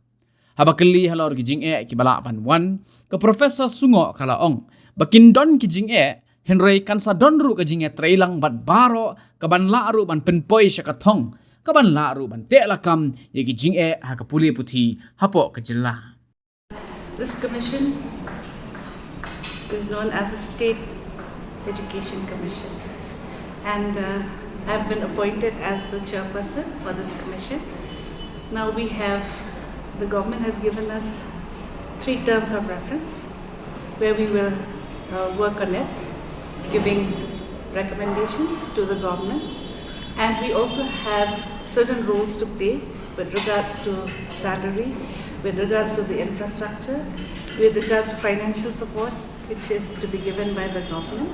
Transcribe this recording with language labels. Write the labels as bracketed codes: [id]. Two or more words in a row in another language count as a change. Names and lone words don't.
[kha] Haba keli halor ki jing ki bala pan wan ke Professor Sungoh kala ong bakin don ki jing Henry kansa donru ke jing trailang bat baro ke ban laru ban penpoi syakathong ke ban laru ban telakam ye ki jing ha ke pule puthi hapo ke jela. [en] This commission is known as the State Education Commission, and I've been appointed as the chairperson for this commission. Now the government has given us 3 terms of reference where we will work on it, giving recommendations to the government, and we also have certain roles to play with regards to salary, with regards to the infrastructure, with regards to financial support, which is to be given by the government.